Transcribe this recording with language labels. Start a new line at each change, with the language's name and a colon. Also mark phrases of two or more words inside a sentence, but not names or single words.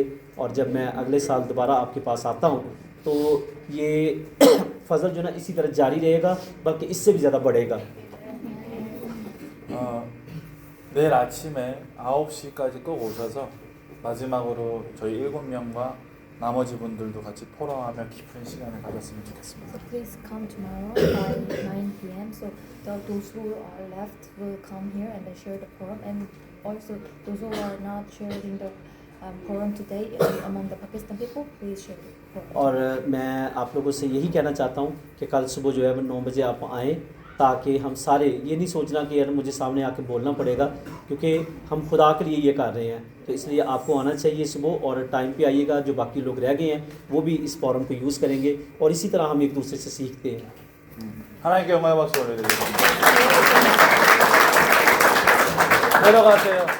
Urdu: اور جب میں اگلے سال دوبارہ آپ کے پاس آتا ہوں تو یہ فضل جو نہ اسی طرح جاری رہے گا، بلکہ اس سے بھی زیادہ بڑھے گا.
Korean: 내일 아침에 9시까지 꼭 오셔서 마지막으로 저희 7명과 나머지 분들도 같이 포럼하며 깊은 시간을 가졌으면 좋겠습니다.
English: So please come tomorrow by 9 p.m. So those who are left will come here and then share the forum, and also those who are not sharing the forum today among the Pakistan people, please share the forum.
Urdu: اور میں آپ لوگوں سے یہی کہنا چاہتا ہوں کہ کل صبح جو ہے 9 بجے آپ آئیں، تاکہ ہم سارے یہ نہیں سوچنا کہ یار مجھے سامنے آ کے بولنا پڑے گا، کیونکہ ہم خدا کے لیے یہ کر رہے ہیں. تو اس لیے آپ کو آنا چاہیے صبح اور ٹائم پہ آئیے گا۔ جو باقی لوگ رہ گئے ہیں وہ بھی اس فورم کو یوز کریں گے اور اسی طرح ہم ایک دوسرے سے سیکھتے ہیں.
Korean: 하나님께 영광의 박수 올려드리겠습니다. 내려가세요.